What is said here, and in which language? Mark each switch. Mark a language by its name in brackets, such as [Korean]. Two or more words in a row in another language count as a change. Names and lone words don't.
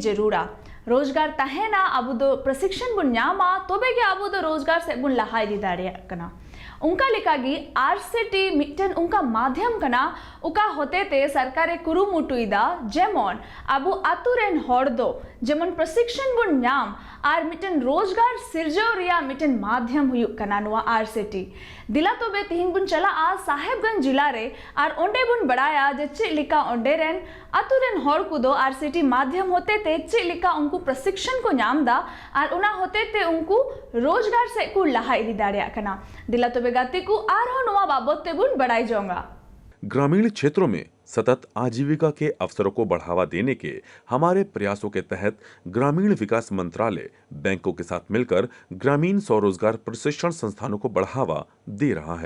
[Santali] जरूरा रोजगार तहेना अबु दो प्रशिक्षण बुन न्यामा तोबे के अबु दो रोजगार से बुन लहाई दी दाड़िया कना उनका लिखागी आरसीटी मिटन उनका माध्यम कना उका होते ते सरकारे कुरुमुटुइदा जेमन अबु आतुरेन हर दो जेमन प्रशिक्षण बुन न्याम आर मिटन रोजगार सिरजो रिया मिटन माध्यम हुयुक कना नुआ आरसीटी दिला तो बे तिहिन बुन चला आ साहेबगंज जिला रे आर ओंडे बुन बड़ाया जे चे लिका ओंडे रेन आतुरेन हर कुदो आरसीटी माध्यम होते ते चे लिका उनको प्रशिक्षण को न्यामदा आर उना होते ते उनको रोजगार से को लहाई दी दाड़िया कना दिला तो बेगाती को आरो नुआ बाबत ते बुन बड़ाई जाऊंगा। [Hindi] ग्रामीण क्षेत्रों में सतत आजीविका के अवसरों को बढ़ावा देने के हमारे प्रयासों के तहत ग्रामीण विकास मंत्रालय बैंकों के साथ मिलकर ग्रामीण स्वरोजगार प्रशिक्षण संस्थानों को बढ़ावा दे रहा है।